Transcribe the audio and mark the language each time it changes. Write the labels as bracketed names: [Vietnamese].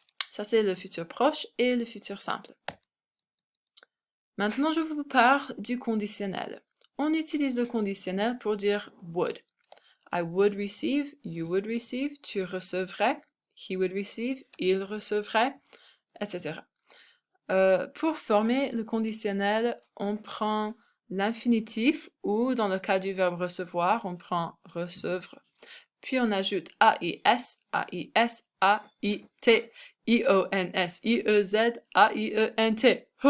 [French] Ça, c'est le futur proche et le futur simple. Maintenant, je vous parle du conditionnel. On utilise le conditionnel pour dire would. [English] I would receive, you would receive, [French] tu recevrais, [English] he would receive, [French] il recevrait, [English] etc. [French] Pour former le conditionnel, on prend l'infinitif ou dans le cas du verbe recevoir, on prend recevre. Puis on ajoute AIS, AIS, AIT, IONS, IEZ, AIENT.